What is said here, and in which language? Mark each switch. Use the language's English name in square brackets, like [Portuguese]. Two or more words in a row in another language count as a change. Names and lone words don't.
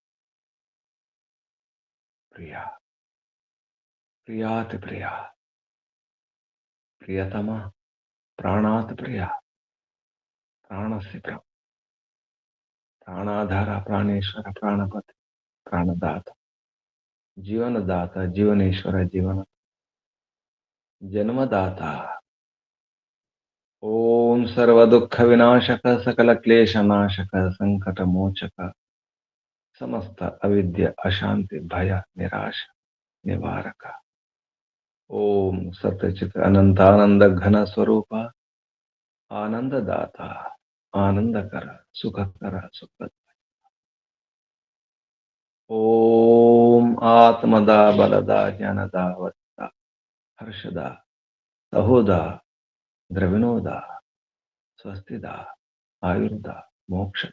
[Sanskrit] प्रिया, प्रियाति प्रिया, प्रियतमा, प्राणात् प्रिया, प्राणस्य प्राणाधार, प्राणेश्वर, प्राणपति, प्राणदाता, जीवनदाता, जीवनेश्वर, जीवन जन्मदाता। ओम सर्व दुख विनाशक, सकल क्लेश नाशक, संकट मोचक, సమస్త అవిద్య అశాంతి భయ నిరాశ నివారక. ఓం సత్యచిత్ అనంతానంద ఘన స్వరూప ఆనందదాత ఆనందకర సుఖకర సుఖ. ఓం ఆత్మదా బలదా జ్ఞానదా వత్త హర్షదా సహోదా ద్రవిణోదా స్వస్తిదా ఆయుర్ద మోక్షద.